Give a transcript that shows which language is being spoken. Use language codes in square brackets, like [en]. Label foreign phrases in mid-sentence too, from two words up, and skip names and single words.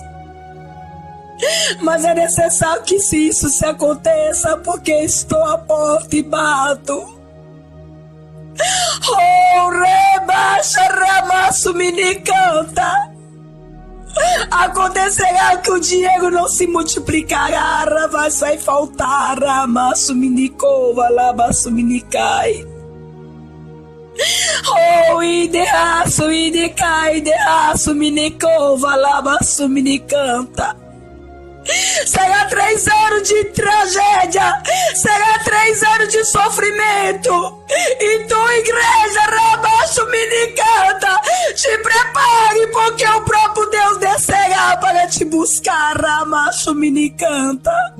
[pt] Mas é necessário que isso se aconteça, porque estou à porta e bato. Oh, rebaixa, ramassuminicanta. Acontecerá que o dinheiro não se multiplicará, mas vai faltar, ramassuminicova, labassuminicai. Oh, ideaço, idecai, ideaço, minicova, labaço, minicanta. Será 3 anos de tragédia, será 3 anos de sofrimento. E tu, igreja, rabaço, minicanta, te prepare, porque o próprio Deus descerá para te buscar, ramacho, minicanta.